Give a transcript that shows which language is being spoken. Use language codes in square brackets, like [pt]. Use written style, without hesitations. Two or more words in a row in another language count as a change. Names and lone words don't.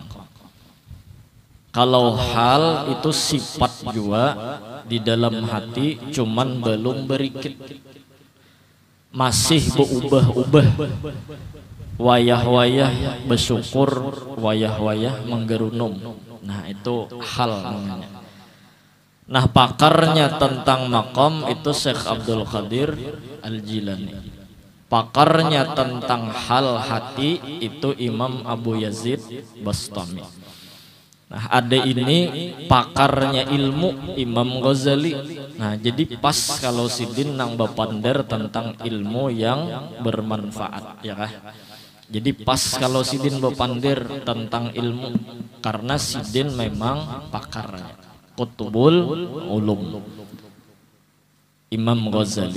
[bjn] Kalau hal itu sifat juga di dalam hati, cuman belum berikit, masih berubah-ubah, wayah-wayah bersyukur, wayah-wayah menggerunum. [id] Nah itu hal namanya. Nah pakarnya tentang maqam itu Syekh Abdul Qadir Al-Jilani. Pakarnya tentang hal hati itu Imam Abu Yazid Bastami. Nah ada ini pakarnya ilmu Imam Ghazali. [bjn] Nah jadi pas kalau sidin nang bapander tentang ilmu yang bermanfaat, ya kah? Jadi pas kalau sidin bapander tentang ilmu, karena sidin memang pakarnya Qutbul Ulum Imam Ghazali.